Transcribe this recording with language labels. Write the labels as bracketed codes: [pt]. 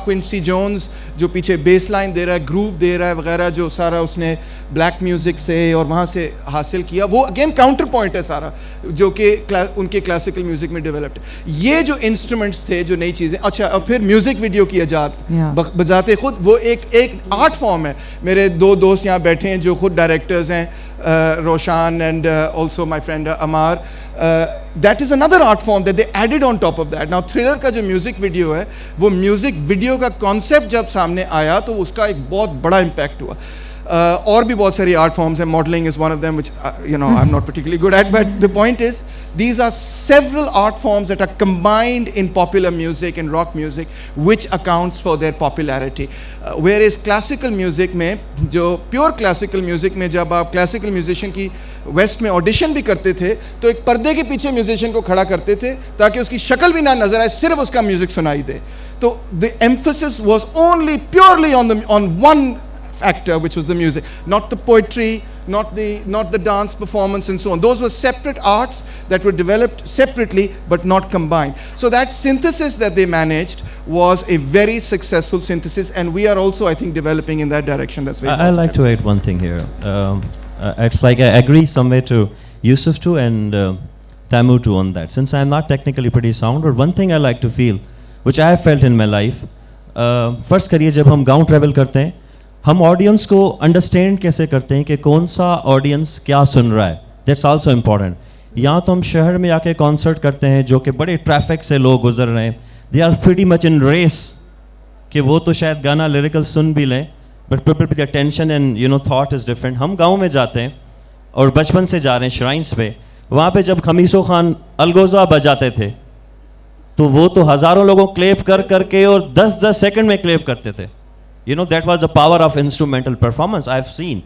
[ur] Quincey Jones جو پیچھے base line دے رہا ہے, گروو دے رہا ہے وغیرہ, جو سارا اس نے بلیک میوزک سے اور وہاں سے حاصل کیا, وہ اگین کاؤنٹر پوائنٹ ہے سارا جو کہ ان کے کلاسیکل میوزک میں ڈیولپڈ. یہ جو انسٹرومنٹس تھے, جو نئی چیزیں. اچھا, اور پھر میوزک ویڈیو کی ایجاد بذات خود وہ ایک آرٹ فارم ہے. میرے 2 دوست یہاں بیٹھے ہیں جو خود ڈائریکٹرز ہیں, Roshan [en] and also my friend [ur] امار. [en] That is another art form that they added on top of that. [ur] Now Thriller کا جو میوزک ویڈیو ہے, وہ میوزک ویڈیو کا کانسیپٹ جب سامنے آیا تو اس کا ایک بہت بڑا امپیکٹ ہوا. اور بھی بہت ساری آرٹ فارمز ہیں. [en] Modelling is one of them which I'm not particularly good at, but the point is these are several art forms that are combined in popular music and rock music which accounts for their popularity. [ur] Whereas classical music میں, جو pure classical music میں جب آپ classical musician کی waste میں audition بھی کرتے تھے تو ایک پردے کے پیچھے میوزیشین کو کھڑا کرتے تھے تاکہ اس کی شکل بھی نہ نظر آئے, صرف اس کا میوزک سنائی دے. [en] تو the emphasis was only purely on one factor, which was the music, not the poetry, not the dance performance and so on. Those were separate arts that were developed separately but not combined. So that synthesis that they managed was a very successful synthesis, and we are also, I think, developing in that direction. That's very I like to add one thing here. It's like I agree somewhere to Yusuf too and Tamu too on that, since I'm not technically pretty sound. Or one thing I like to feel, which I have felt in my life, [ur] فرض کریے جب ہم گاؤں travel کرتے ہیں, ہم audience کو understand کیسے کرتے ہیں کہ کون سا آڈینس کیا سن رہا ہے. [en] That's also important. [ur] یہاں تو ہم شہر میں آ کے کانسرٹ کرتے ہیں جو کہ بڑے ٹریفک سے لوگ گزر رہے ہیں, [en] they are pretty much in race [ur] کہ وہ تو شاید گانا لیریکل سن بھی لیں, [en] But people with attention and thought is different. [ur] ہم گاؤں میں جاتے ہیں اور بچپن سے جا رہے ہیں شرائنس پہ, وہاں پہ جب خمیسو خان الگوزا بجاتے تھے تو وہ تو ہزاروں لوگوں کلیپ کر کے اور 10 سیکنڈ میں کلیپ کرتے تھے. [en] that was the power of instrumental performance I've seen.